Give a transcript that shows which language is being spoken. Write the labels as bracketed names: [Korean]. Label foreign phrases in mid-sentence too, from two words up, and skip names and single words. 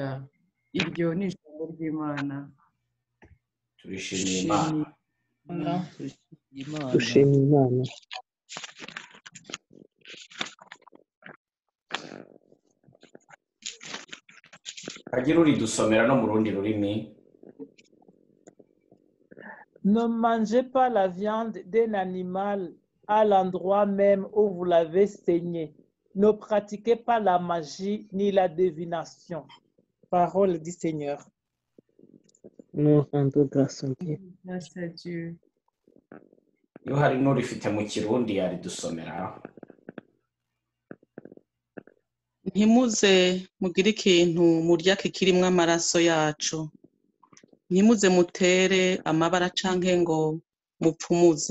[Kinyarwanda] Iryo ni ijambo ry'Imana. Turishimiye Imana. Dushimiye Imana. Agira uridusomera no mu rundi rurimi. [French] Ne mangez pas la viande d'un animal à l'endroit même où vous l'avez saigné. Ne pratiquez pas la magie ni la divination. Parole du Seigneur. Nous rendons grâce à Dieu. Grâce à Dieu. [Kinyarwanda] Iyo hari n'urifite mu Kirundi yaridusomera. [Rundi] Ntimuze mugire ikintu murya kirimwo amaraso yacu. Ntimuze mutere amabara canke ngo mupfumuze.